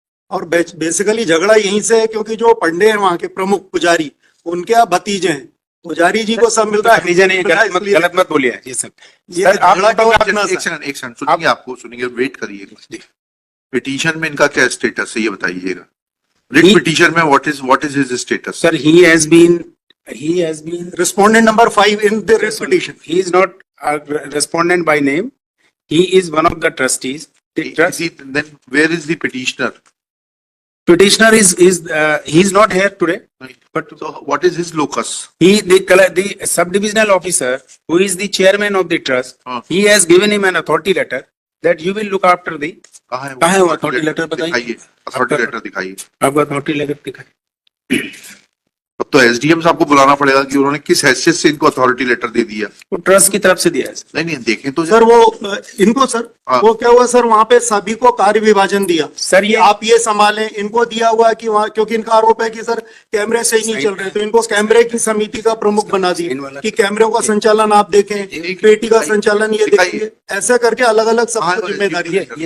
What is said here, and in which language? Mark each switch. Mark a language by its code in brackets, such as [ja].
[hi] और बेसिकली झगड़ा यहीं से है क्योंकि जो पंडे हैं वहाँ के प्रमुख पुजारी, उनके आप भतीजे हैं। पुजारी जी को सब मिल रहा है। गलत मत बोलिए ये सब। ये एक सेकंड सुनिए, आपको सुनिए, वेट करिए। पिटीशन में इनका क्या स्टेटस है ये बताइएगा। रिट पिटीशन में what is his status? [en] Sir he has been respondent number 5 in the writ petition. he is not a respondent by name. He is one of the trustees. The trust, then where is the petitioner? petitioner he is not here today. But so what is his locus? The subdivisional officer who is the chairman of the trust, he has given him an authority letter that you will look after the. [hi] कहाँ है वो authority letter? बताइए। authority letter दिखाइए। आपका authority letter दिखाइए। अब तो SDM साहब को बुलाना पड़ेगा कि उन्होंने किस हैसियत से इनको अथॉरिटी लेटर दे दिया। वो ट्रस्ट की तरफ से दिया है। नहीं देखें तो सर वो इनको सर वो क्या हुआ सर, वहाँ पे सभी को कार्य विभाजन दिया सर। ये आप ये संभालें, इनको दिया हुआ कि वहाँ, क्योंकि इनका आरोप है कि सर कैमरे सही नहीं चल रहे, तो इनको कैमरे की समिति का प्रमुख बना दिया कि कैमरों का संचालन आप देखें, पेटी का संचालन ये देखिए, ऐसा करके अलग अलग सब जिम्मेदारी